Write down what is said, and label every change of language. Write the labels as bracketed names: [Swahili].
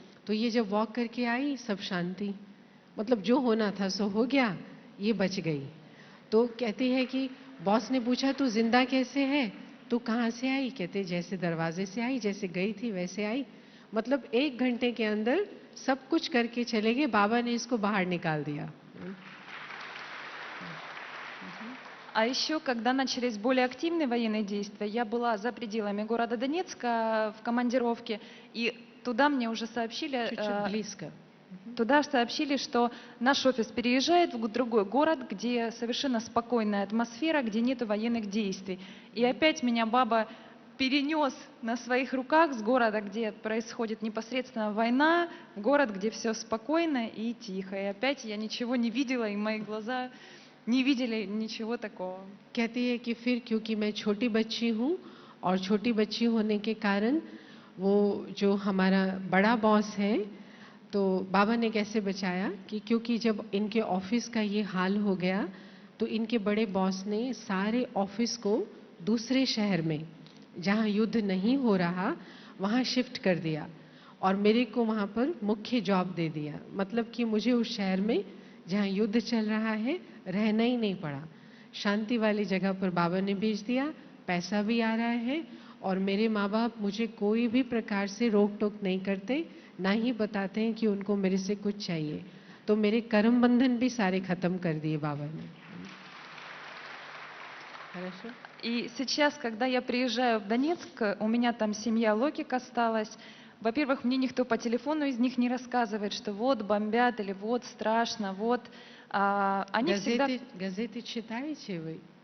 [Hindi] तो ये जब वॉक करके आई, सब शांति, मतलब जो होना था सो हो गया, ये बच गई। तो कहती है कि बॉस ने पूछा तू जिंदा कैसे है, तू कहाँ से आई? कहते जैसे दरवाजे से आई, जैसे गई थी वैसे आई। मतलब 1 घंटे के अंदर सब कुछ करके चले गए, बाबा ने इसको बाहर निकाल दिया। [Russian] А еще, когда начались более активные военные действия, я была за пределами города Донецка в командировке, и туда мне уже сообщили, чуть-чуть близко. Туда сообщили, что наш офис переезжает в другой город, где совершенно спокойная атмосфера, где нет военных действий. И опять меня баба перенес на своих руках с города, где происходит непосредственно война, в город, где все спокойно и тихо. И опять я ничего не видела, и мои глаза не видели ничего такого. [Hindi] कहती है कि फिर क्योंकि मैं छोटी बच्ची हूँ और छोटी बच्ची होने के कारण वो जो हमारा बड़ा बॉस है, तो बाबा ने कैसे बचाया कि क्योंकि जब इनके ऑफिस का ये हाल हो गया, तो इनके बड़े बॉस ने सारे ऑफिस को दूसरे शहर में, जहाँ युद्ध नहीं हो रहा, वहाँ शिफ्ट कर दिया और मेरे को वहाँ पर मुख्य जॉब दे दिया। मतलब कि मुझे उस शहर में जहाँ युद्ध चल रहा है रहना ही नहीं पड़ा, शांति वाली जगह पर बाबा ने भेज दिया, पैसा भी आ रहा है और मेरे माँ बाप मुझे कोई भी प्रकार से रोक टोक नहीं करते, ना ही बताते हैं कि उनको मेरे से कुछ चाहिए। तो मेरे कर्म बंधन भी सारे खत्म कर दिए बाबा ने। [Russian] Хорошо? И сейчас, когда я приезжаю в Донецк, у меня там семья Локик осталась. Во-первых, мне никто по телефону из них не рассказывает, что вот бомбят или вот страшно, вот. Они всегда... Газеты читаете вы?